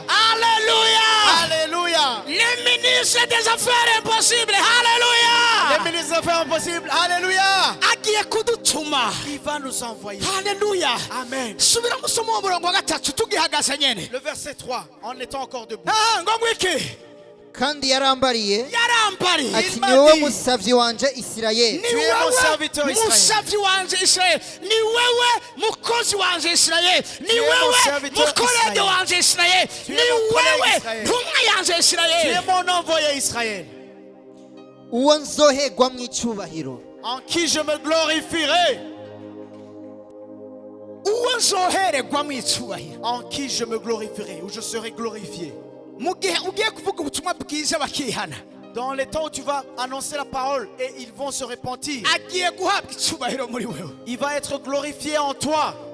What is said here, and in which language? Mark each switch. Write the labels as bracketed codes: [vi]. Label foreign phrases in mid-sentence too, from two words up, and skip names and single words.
[fr] Alléluia. Alléluia. Les ministres des affaires impossibles. Alléluia. Les ministres des affaires impossibles. Alléluia. Il va nous envoyer. Alléluia. Amen. Le verset 3, en étant encore debout. [rn] Kandi yarambariye ati ni wowe musavyi wanje Isirayeli. [fr] Tu es mon serviteur Israël. [rn] Ni wewe mukozi wanje Israel. Ni wewe mukolege wanje Israel. Ni wewe ntumwa yanje Israel. [fr] Tu es mon envoyé Israël. [rn] Uwo nzohegwa mu icubahiro. [fr] En qui je me glorifierai. En qui je me glorifierai, où je serai glorifié. Dans les temps où tu vas annoncer la parole et ils vont se repentir, il va être glorifié en toi.